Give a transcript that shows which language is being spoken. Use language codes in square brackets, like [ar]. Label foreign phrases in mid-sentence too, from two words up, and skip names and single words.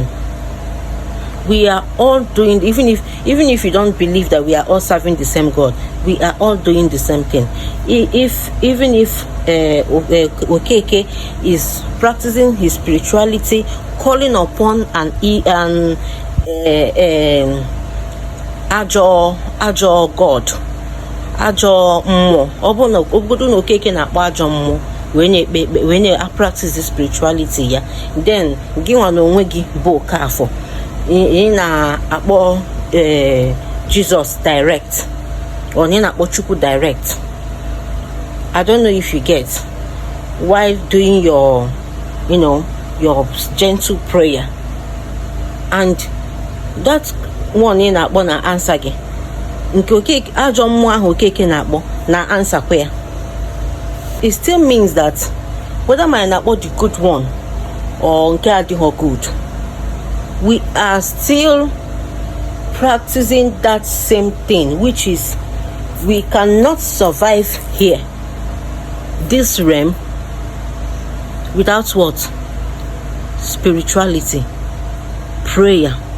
[en] We are all doing, even if you don't believe that we are all serving the same God, we are all doing the same thing. Even if Okeke is practicing his spirituality, calling upon an [ig] ajo God, ajo mmụọ, obodo na Okeke na-akpọ ajo mmụọ [en] when you practice spirituality [ig] ya, then gị nwa na onwe gị bụ Okafor ị na-akpọ Jesus direct or ị na-akpọ Chukwu direct. [en] I don't know if you get, while doing your gentle prayer, and that one [ig] ị na-akpọ na answer gị, nke Okeke ajọ mmụọ ahụ Okeke na-akpọ na answer kwa ya. [en] It still means that whether my na-akpọ the good one or [ig] nke adịghọ [en] good, we are still practicing that same thing, which is we cannot survive here, this realm, without what? Spirituality, prayer.